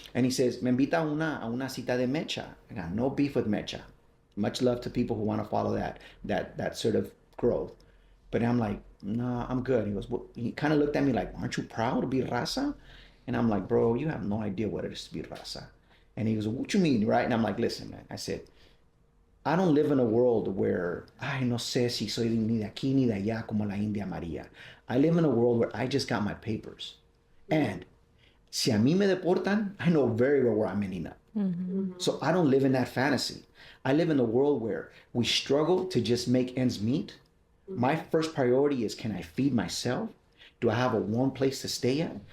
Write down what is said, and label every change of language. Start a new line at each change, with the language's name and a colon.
English: And he says,
Spanish: me invita a una cita de mecha.
English: I got no beef with mecha. Much love to people who want to follow that sort of growth. But I'm like, no, I'm good. He goes, well, he kind of looked at me like, aren't you proud to be raza? And I'm like, bro, you have no idea what it is to be raza. And he goes, what you mean, right? And I'm like, listen, man. I said, I don't live in a world where,
Spanish: ay, no sé si soy ni de aquí ni de allá como la India María.
English: I live in a world where I just got my papers. And
Spanish: si a mí me deportan,
English: I know very well where I'm ending up. So I don't live in that fantasy. I live in a world where we struggle to just make ends meet. My first priority is, can I feed myself? Do I have a warm place to stay at?